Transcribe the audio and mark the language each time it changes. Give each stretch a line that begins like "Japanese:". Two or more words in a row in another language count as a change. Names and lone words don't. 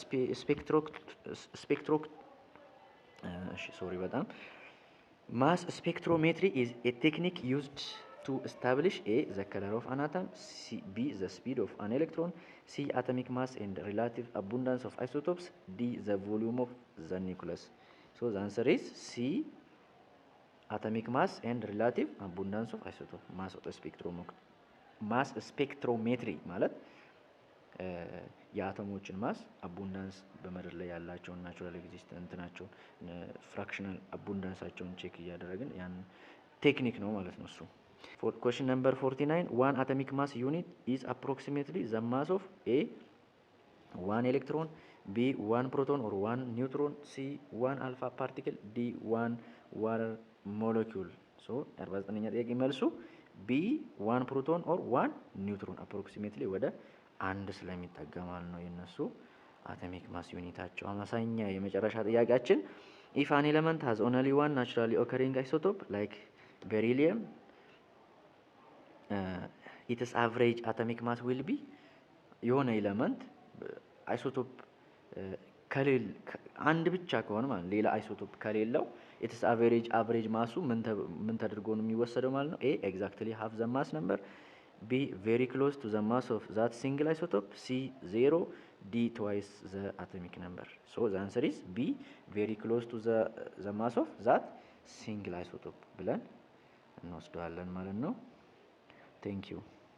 English: mass spectrometry is a technique used to establish A the color of an atom, B the speed of an electron, C atomic mass and relative abundance of isotopes, D the volume of the nucleus. So the answer is C atomic mass and relative abundance of isotope።
Amharic: ማስ ስፔክትሮሜትሪ ማለት የአተሞችን ማስ አቡንዳንስ በምድር ላይ ያላቸውን ናቹራል ኤግዚስተንት ናቸው ፍራክሽናል አቡንዳንሳቸውን ቼክ እያደረግን ያን ቴክኒክ ነው ማለት ነው እሱ።
English: Question number 49 one atomic mass unit is approximately the mass of A 1 electron, B 1 proton or 1 neutron, C 1 alpha particle, D 1 water molecule. So
Amharic: 49ኛ ጥያቄ መልሱ
English: B 1 proton or 1 neutron approximately
Amharic: ወደ አንድ ስለሚጠጋ ማለት ነው የነሱ አቶሚክ ማስ ዩኒታቸው። አማሳኛ የመጨረሻ ጥያቄያችን
English: if an element has only one naturally occurring isotope like beryllium its average atomic mass will be
Amharic: የሆነ ኤሌመንት አይሶቶፕ ከሌለ አንድ ብቻ ከሆነ ማለት ሌላ አይሶቶፕ ከሌለው
English: its average
Amharic: ማሱ ምን ተደርጎ ነው የሚወሰደው ማለት ነው?
English: A exactly half the mass number, B very close to the mass of that single isotope, C 0, D twice the atomic number. So the answer is B very close to the mass of that single isotope
Amharic: ብለን እንወስደዋለን ማለት ነው።
English: Thank you.